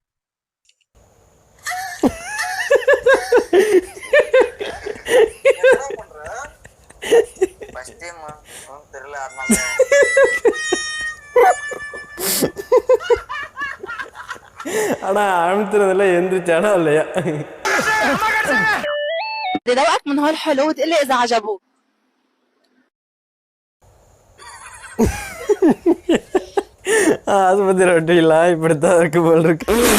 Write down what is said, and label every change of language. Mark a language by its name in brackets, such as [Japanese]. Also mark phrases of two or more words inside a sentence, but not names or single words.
[Tamil] ஆனா அழுத்துறதுல எந்திரிச்சானா இல்லையா? [Arabic] ذوقك من هالحلو وتقول لي اذا عجبوك. [Tamil] ஆஸ்பத்திரி ரொட்டிலாம் இப்படித்தான் இருக்கு போல் இருக்கு.